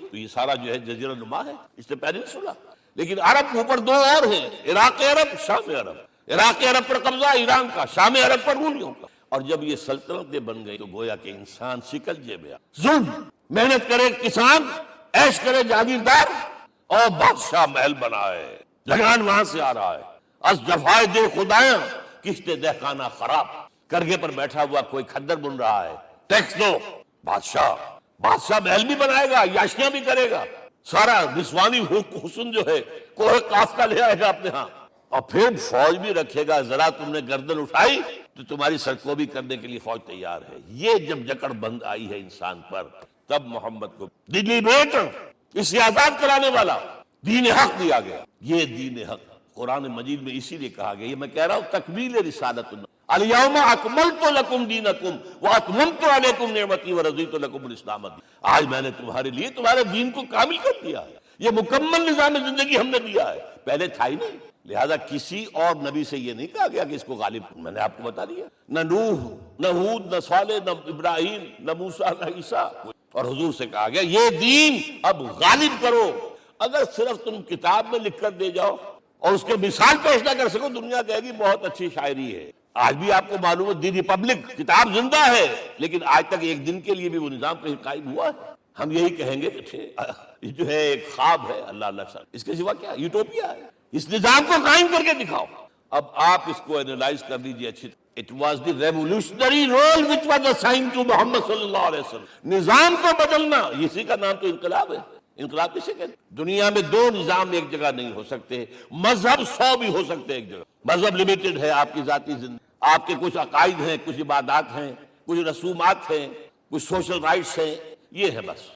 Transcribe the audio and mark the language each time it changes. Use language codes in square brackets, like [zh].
[ur] تو یہ سارا جو ہے جزیرہ نما ہے، اس سے پیننسولا. لیکن عرب اوپر 2 اور ہیں، عراق عرب، شام عرب. عراق عرب پر قبضہ ایران کا، شام عرب پر رومیوں کا. اور جب یہ سلطنتیں بن گئی تو گویا کہ انسان شکنجے میں ظلم، محنت کرے کسان، عیش کرے جاگیردار، اور بادشاہ محل بنائے. لگان وہاں سے آ رہا ہے. [fa] از جفائے دے خدایاں کشتے دہقانہ خراب. [ur] کرگے پر بیٹھا ہوا کوئی کھدر بن رہا ہے، ٹیکس دو. بادشاہ محل بھی بنائے گا، یاشیاں بھی کرے گا، سارا نسوانی حسن جو ہے کوہ کاف کا لے آئے گا اپنے ہاں، اور پھر فوج بھی رکھے گا. ذرا تم نے گردن اٹھائی تو تمہاری سرکوبی کرنے کے لیے فوج تیار ہے. یہ جب جکڑ بند آئی ہے انسان پر، تب محمد کو دلی بیٹ اسے آزاد کرانے والا دین حق دیا گیا. یہ دین حق قرآن مجید میں اسی لیے کہا گیا، یہ میں کہہ رہا ہوں تکمیل رسالت. [ar] الیوم اکملت لکم دینکم واتممت علیکم نعمتی ورضیت لکم الاسلام دین. [ur] آج میں نے تمہارے لیے تمہارے دین کو کامل کر دیا ہے. یہ مکمل نظام زندگی ہم نے دیا ہے، پہلے تھا ہی نہیں. لہذا کسی اور نبی سے یہ نہیں کہا گیا کہ اس کو غالب. میں نے آپ کو بتا دیا، نہ نوح، نہ ہود، نہ صالح، نہ ابراہیم، نہ موسیٰ، نہ عیسیٰ. اور حضور سے کہا گیا یہ دین اب غالب کرو. اگر صرف تم کتاب میں لکھ کر دے جاؤ اور اس کے مثال پیش نہ کر سکو، دنیا کہے گی بہت اچھی شاعری ہے. آج بھی آپ کو معلوم ہے دی ریپبلک کتاب زندہ ہے، لیکن آج تک ایک دن کے لیے بھی وہ نظام کہیں قائم ہوا ہے. ہم یہی کہیں گے کہ جو ہے ایک خواب ہے، اللہ اللہ صاحب، اس کے سوا کیا یوٹوپیا ہے. اس نظام کو قائم کر کے دکھاؤ. اب آپ اس کو اینالائز کر لیجئے اچھی طرح. [en] It was the revolutionary role which was assigned to Muhammad صلی اللہ علیہ وسلم. [ur] نظام کو بدلنا، اسی کا نام تو انقلاب ہے. انقلاب کسے کہتے ہیں؟ دنیا میں 2 نظام ایک جگہ نہیں ہو سکتے. مذہب 100 بھی ہو سکتے ایک جگہ. مذہب لمیٹڈ ہے، آپ کی ذاتی زندگی، آپ کے کچھ عقائد ہیں، کچھ عبادات ہیں، کچھ رسومات ہیں، کچھ سوشل رائٹس ہیں، یہ ہے بس.